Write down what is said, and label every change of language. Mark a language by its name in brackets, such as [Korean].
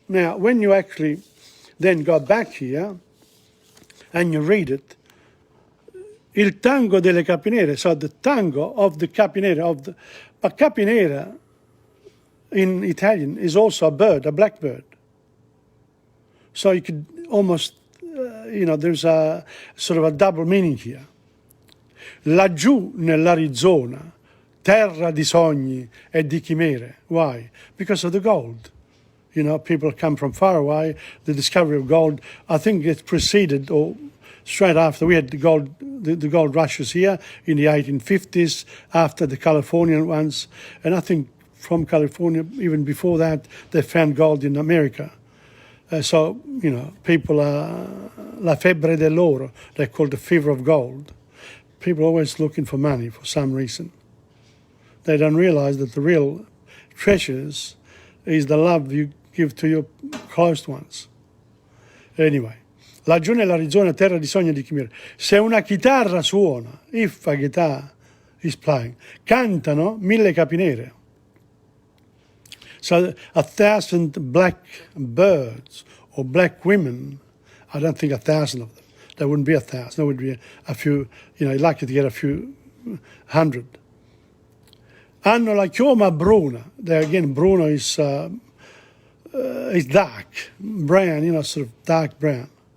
[English] Now, when you actually then go back here and you read it, il tango delle capinere, so the tango of the capinere, but capinera in Italian is also a bird, a blackbird. So you could almost, there's a sort of a double meaning here. [Italian] Laggiù nell'Arizona, terra di sogni e di chimere. [English] Why? Because of the gold. People come from far away. The discovery of gold, I think it preceded or straight after. We had the gold rushes here in the 1850s, after the Californian ones. And I think from California, even before that, they found gold in America. So, people are [Italian] la febbre dell'oro. [English] They're called the fever of gold. People are always looking for money for some reason. They don't realize that the real treasures is the love you give to your close ones. Anyway, [Italian] laggiù nell'Arizona, terra di sogni e di chimere. Se una chitarra suona, [English] if a guitar is playing, [Italian] cantano 1000 capinere. [English] So 1,000 black birds or black women, I don't think 1,000 of them. There wouldn't be 1,000. There would be a few, you're lucky to get a few hundred. [Italian] Hanno la chioma bruna. [English] There again, bruno is dark, brown, sort of dark brown.